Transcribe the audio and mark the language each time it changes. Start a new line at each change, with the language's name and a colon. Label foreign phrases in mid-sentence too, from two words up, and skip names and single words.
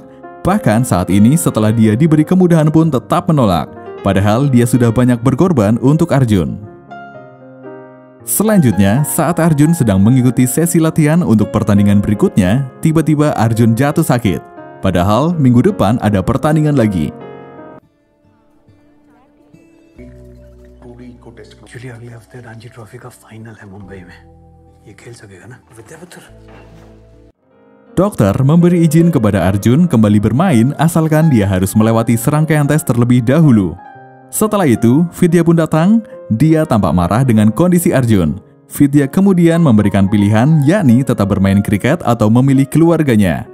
Indonesian: Bahkan saat ini setelah dia diberi kemudahan pun tetap menolak. Padahal dia sudah banyak berkorban untuk Arjun. Selanjutnya, saat Arjun sedang mengikuti sesi latihan untuk pertandingan berikutnya, tiba-tiba Arjun jatuh sakit. Padahal minggu depan ada pertandingan lagi.
Hindi: एक्चुअली अगले हफ्ते रणजी ट्रॉफी का फाइनल है मुंबई में ये खेल सकेगा ना विद्यापति?
Indonesian: Dokter memberi izin kepada Arjun kembali bermain asalkan dia harus melewati serangkaian tes terlebih dahulu. Setelah itu, Vidya pun datang. Dia tampak marah dengan kondisi Arjun. Vidya kemudian memberikan pilihan, yakni tetap bermain kriket atau memilih keluarganya.